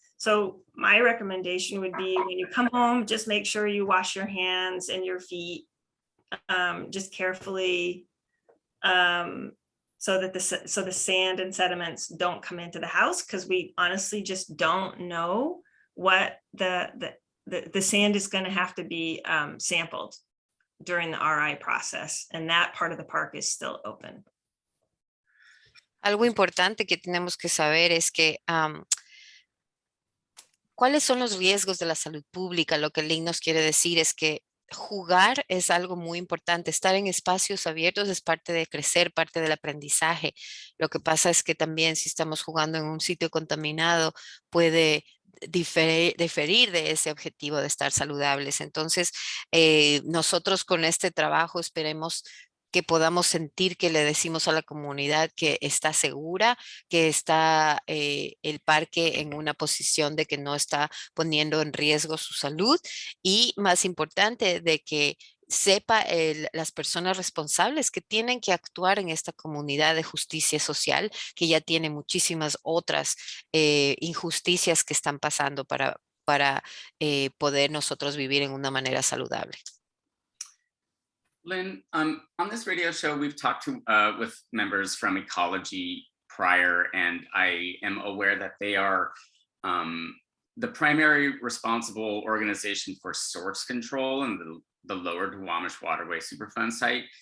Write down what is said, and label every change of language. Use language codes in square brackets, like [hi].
[en] So my recommendation would be, when you come home, just make sure you wash your hands and your feet just carefully, so that the sand and sediments don't come into the house, because we honestly just don't know what the sand is going to have to be sampled during the RI process, and that part of the park is still open. [es] Algo importante que tenemos que saber es que ¿cuáles son los riesgos de la salud pública? Lo que Lynn nos quiere decir es que jugar es algo muy importante. Estar en espacios abiertos es parte de crecer, parte del aprendizaje. Lo que pasa es que también, si estamos jugando en un sitio contaminado, puede diferir de ese objetivo de estar saludables. Entonces, nosotros con este trabajo esperemos que podamos sentir que le decimos a la comunidad que está segura, que está el parque en una posición de que no está poniendo en riesgo su salud, y más importante, de que sepa las personas responsables que tienen que actuar en esta comunidad de justicia social, que ya tiene muchísimas otras injusticias que están pasando para poder nosotros vivir en una manera saludable. [en] Lynn, on this radio show, we've talked with members from Ecology prior, and I am aware that they are the primary responsible organization for source control in the lower Duwamish Waterway Superfund site.